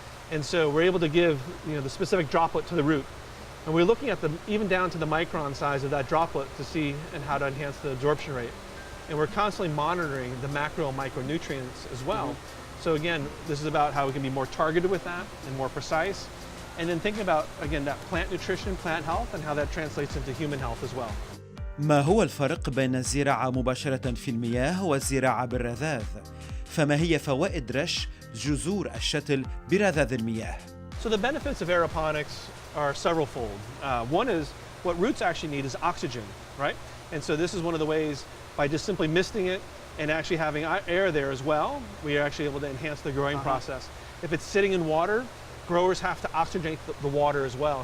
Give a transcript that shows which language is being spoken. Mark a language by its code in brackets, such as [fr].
[en] And so we're able to give the specific droplet to the root. And we're looking at even down to the micron size of that droplet to see and how to enhance the absorption rate. And we're constantly monitoring the macro and micronutrients as well. So again, this is about how we can be more targeted with that and more precise. And then thinking about, again, that plant nutrition, plant health, and how that translates into human health as well. [ar] ما هو الفرق بين الزراعة مباشرة في المياه والزراعة بالرذاذ؟ فما هي فوائد رش جذور الشتل برذاذ المياه؟ [en] So the benefits of aeroponics are several-fold. One is what roots actually need is oxygen, right? And so this is one of the ways, by just simply misting it and actually having air there as well, we are actually able to enhance the growing process. If it's sitting in water, growers have to oxygenate the water as well.